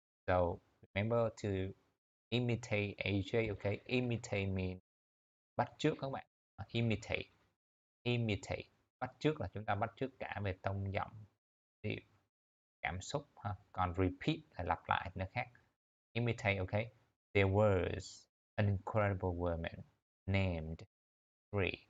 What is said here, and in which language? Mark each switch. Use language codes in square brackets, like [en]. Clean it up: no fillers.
[en] So remember to imitate AJ, okay? Imitate means [vi] bắt chước các bạn. [en] Imitate. Imitate. [vi] Bắt chước là chúng ta bắt chước cả về tông giọng, điệu, cảm xúc ha. Còn repeat là lặp lại nó khác. [en] Imitate, okay? There was an incredible woman named Shri.